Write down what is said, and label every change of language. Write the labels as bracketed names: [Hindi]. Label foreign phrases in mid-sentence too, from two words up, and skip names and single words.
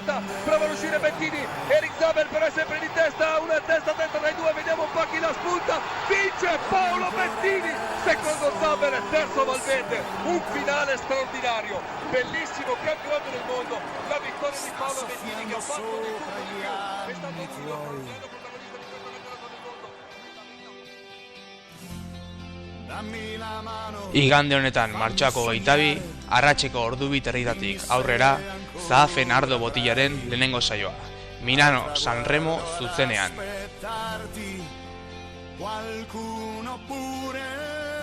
[Italian] prova ad uscire Bettini, Eric Zabel però è sempre di testa, una testa dentro dai due, vediamo un po' chi la spunta, vince Paolo Bettini, secondo Zabel, terzo Valverde, un finale straordinario, bellissimo campionato del mondo. La vittoria di Paolo Bettini che ha fatto di tutto di più, è stato un grande protagonista di questo campionato del mondo. [Basque] Igande honetan martxoako 22, arratseko ordu 2:30 aurrera, Zaafen ardo botillaren lehenengo saioa. Milano Sanremo zuzenean. [Italian] Qualcuno pure